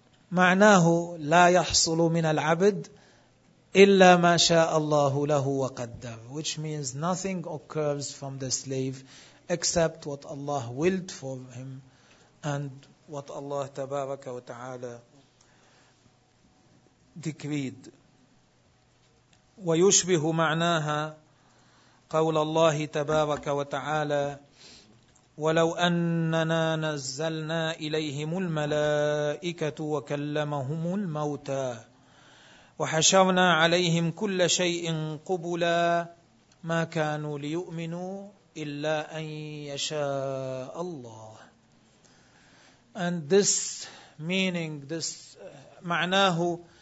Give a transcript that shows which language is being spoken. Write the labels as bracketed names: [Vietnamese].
[Arabic] معناه لا يحصل من العبد إلا ما شاء الله له وقدر, [English] which means nothing occurs from the slave except what Allah willed for him and what Allah تبارك وتعالى decreed. [Arabic] ويشبه معناها قول الله تبارك وتعالى ولو أننا نزلنا إليهم الملائكة وكلمهم الموتى وحشرنا عليهم كل شيء قبلا ما كانوا ليؤمنوا إلا أن يشاء الله. [English] And this meaning, this معناه